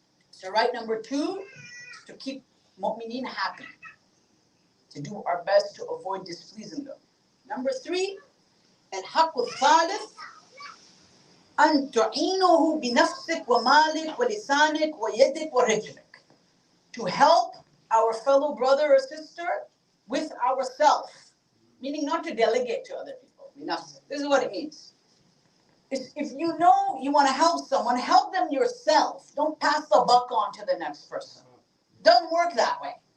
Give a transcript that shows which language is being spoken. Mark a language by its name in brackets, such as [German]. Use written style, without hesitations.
[English] So right number 2 is to keep mu'mineen happy. To do our best to avoid displeasing them. [Arabic] Number 3, الحق الثالث أن تعينه بنفسك ومالك ولسانك ويدك ورجلك. [English] To help our fellow brother or sister with ourselves. Meaning not to delegate to other people. This is what it means. If you know you want to help someone, help them yourself. Don't pass the buck on to the next person. Doesn't work that way.